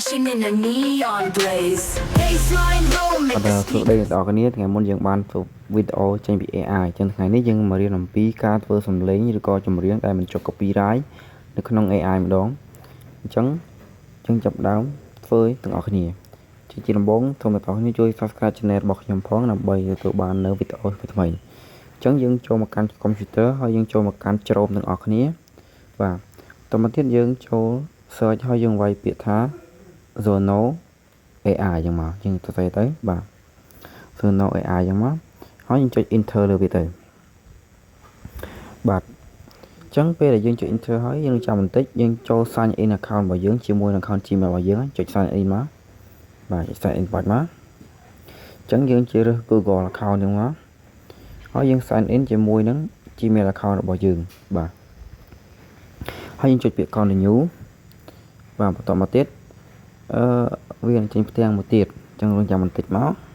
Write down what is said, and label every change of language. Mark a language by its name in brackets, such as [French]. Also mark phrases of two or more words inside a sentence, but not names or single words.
[English] flashing in a neon blaze. Baseline roll អ make ត់ the ធ្វើ speed. [Khmer] ដីអ្នកនរគ្នាថ្ងៃមុនយើងបានធ្វើវីដេអូចេញពី AI ចឹងថ្ងៃនេះយើងមករៀនអំពីការធ្វើសំឡេងឬក៏ ចម្រៀងដែលមិនចុះ copyright នៅក្នុង AI ម្ដងអញ្ចឹងយើងចាប់ដើមធ្វើទាំងអស់គ្នាជាដំបូងសូមអ្នកនរគ្នាជួយ [English] Subscribe Channel [Khmer] របស់ខ្ញុំផងដើម្បីទទួលបាននៅវីដេអូថ្មីៗអញ្ចឹងយើងចូលមកកាន់ Computer ហើយយើងចូលមកកាន់ Chrome ទាំងអស់គ្នាបាទតទៅមកទៀតយើងចូល Search ហើយយើងវាយពាក្យថា Zono AI ចឹងមកយើងទៅទៅបាទ Zono AI ចឹងមកហើយយើងចុច Enter លើវាទៅ បាទអញ្ចឹងពេលដែលយើងចុច Enter ហើយយើងចាំបន្តិចយើងចូល [English] Sign in account [Khmer] របស់យើងជាមួយនឹង [English] account Gmail [Khmer] របស់យើងចុច [English] Sign in [Khmer] មកបាទចុច [English] Sign in [Khmer] បាច់មកអញ្ចឹងយើងជ្រើសរើស [English] Google account [Khmer] ហ្នឹងមកហើយយើង [English] Sign in [Khmer] ជាមួយនឹង [English] Gmail account [Khmer] របស់យើងបាទហើយយើងចុចពាក្យ Continue បាទបន្តមកទៀតវានឹងចេញផ្ទាំងមួយទៀតអញ្ចឹងរងចាំបន្តិចមក